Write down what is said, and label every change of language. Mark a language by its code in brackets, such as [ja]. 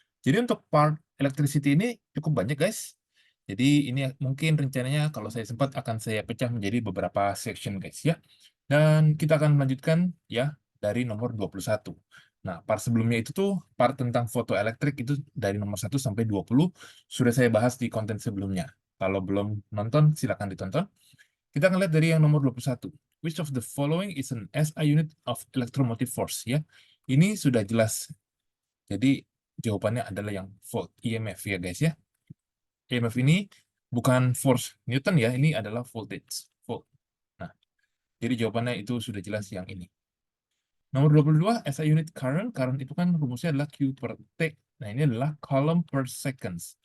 [id] Jadi untuk part electricity ini cukup banyak guys. Jadi ini mungkin rencananya kalau saya sempat akan saya pecah menjadi beberapa section guys ya. Dan kita akan melanjutkan ya dari nomor 21. Nah, part sebelumnya itu tuh part tentang fotoelektrik itu dari nomor 1 sampai 20 sudah saya bahas di konten sebelumnya. Kalau belum nonton silakan ditonton. Kita akan lihat dari yang nomor 21. [en] Which of the following is an SI unit of electromotive force ya. [id] Ini sudah jelas. Jadi jawabannya adalah yang volt EMF ya guys ya. EMF ini bukan force Newton ya, ini adalah voltage. Volt. Nah, jadi jawabannya itu sudah jelas yang ini. Nomor 22, SI unit current. Current itu kan rumusnya adalah Q per T. Nah, ini adalah coulomb per seconds.